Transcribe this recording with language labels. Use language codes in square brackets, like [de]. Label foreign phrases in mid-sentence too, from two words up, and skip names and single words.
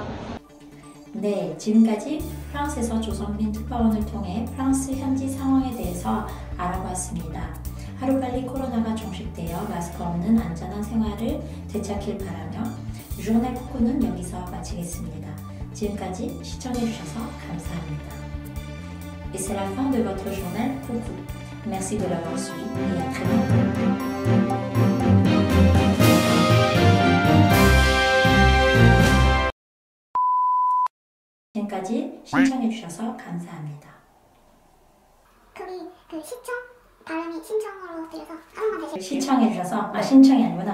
[ko] 네, 지금까지 프랑스에서 조선빈 특파원을 통해 프랑스 현지 상황에 대해서 알아봤습니다. 하루빨리 코로나가 종식되어 마스크 없는 안전한 생활을 되찾길 바라며 주어날 코코는 여기서 마치겠습니다. 지금까지 시청해주셔서 감사합니다. [fr] Et c'est la fin de votre journal Coucou. Merci de l'avoir suivi et à très bientôt. [ko] 지금까지 신청해주셔서 감사합니다. 거기 그 시청 발음이 신청으로 돼서 한 번만 다시 시청해주셔서 신청이 아니구나.